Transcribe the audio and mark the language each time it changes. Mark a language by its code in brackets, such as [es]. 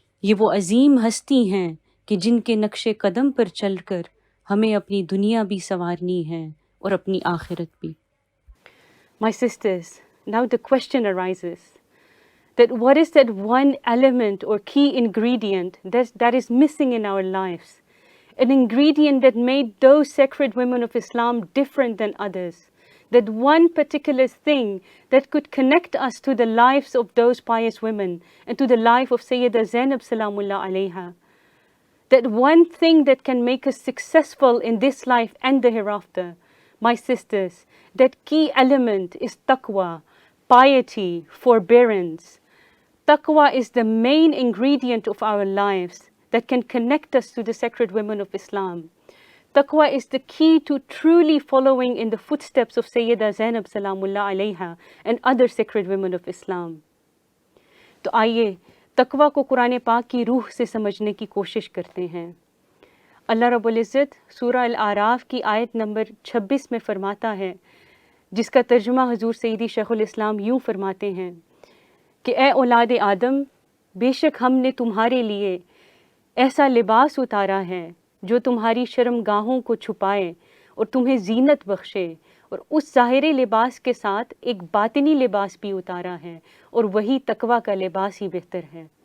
[ur] یہ وہ عظیم ہستی ہیں کہ جن کے نقش قدم پر چل کر ہمیں اپنی دنیا بھی سنوارنی ہے اور اپنی آخرت بھی۔ [en] My sisters, now the question arises that what is that one element or key ingredient that is missing in our lives? An ingredient that made those sacred women of Islam different than others. That one particular thing that could connect us to the lives of those pious women and to the life of Sayyidah Zainab Salamullah alayha. That one thing that can make us successful in this life and the hereafter. My sisters, that key element is taqwa, piety, forbearance. Taqwa is the main ingredient of our lives that can connect us to the sacred women of Islam. Taqwa is the key to truly following in the footsteps of Sayyidah Zainab Salamullah alayha and other sacred women of Islam. [ur] تو آئیے تقوی کو قرآن پاک کی روح سے سمجھنے کی کوشش کرتے ہیں۔ اللہ رب العزت سورہ الاعراف کی آیت نمبر 26 میں فرماتا ہے، جس کا ترجمہ حضور سیدی شیخ الاسلام یوں فرماتے ہیں کہ اے اولاد آدم، بے شک ہم نے تمہارے لیے ایسا لباس اتارا ہے جو تمہاری شرم گاہوں کو چھپائے اور تمہیں زینت بخشے، اور اس ظاہری لباس کے ساتھ ایک باطنی لباس بھی اتارا ہے، اور وہی تقوی کا لباس ہی بہتر ہے۔